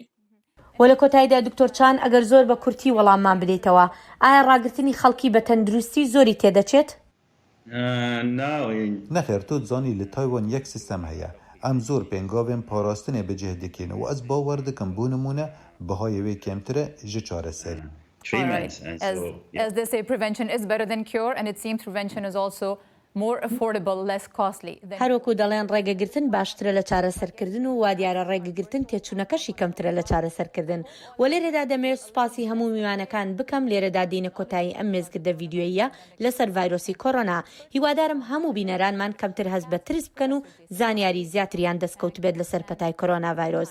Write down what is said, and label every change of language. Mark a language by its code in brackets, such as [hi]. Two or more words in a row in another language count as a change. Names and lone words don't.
[ckb] وە لە کۆتاییدا دکتۆر چان ئەگەر زۆر بە کورتی وەڵاممان بدەیتەوە ئایا ڕاگررتنی خەڵکی بە تەندروستی زۆری تێدەچێت؟ [ku] نەخێر تۆ زانی لە تایوان یەک سیستەم هەیە ئەم زۆر پێنگاوێن پاراستنێ بەجێ دەکەن و ئەس باوەڕ دەکەم بۆ نمونە بەهایەوەی کەمترە ji چارەسەری. [en] As they say, prevention is better than cure, and it seems prevention is also more affordable, less costly. [ckb] هەروەکو دەڵێن ڕێگەگرتن باشترە لە چارەسەرکردن و وا دیارە ڕێگەگرتن تێچوونەکەشی کەمترە لە چارەسەرکردن. و لێرەدا دەمەوێت سوپاسی هەموو میوانەکان بکەم لێرەدا دێنە کۆتایی ئەم مێزگردە ڤیدیۆییە لەسەر ڤایرۆسی کۆرۆنا. هیوادارم هەموو بینەرانمان کەمتر هەست بە ترس بکەن و زانیاری زیاتریان دەستکەوت بێت لەسەر پەتای کۆرۆنا ڤایرۆس.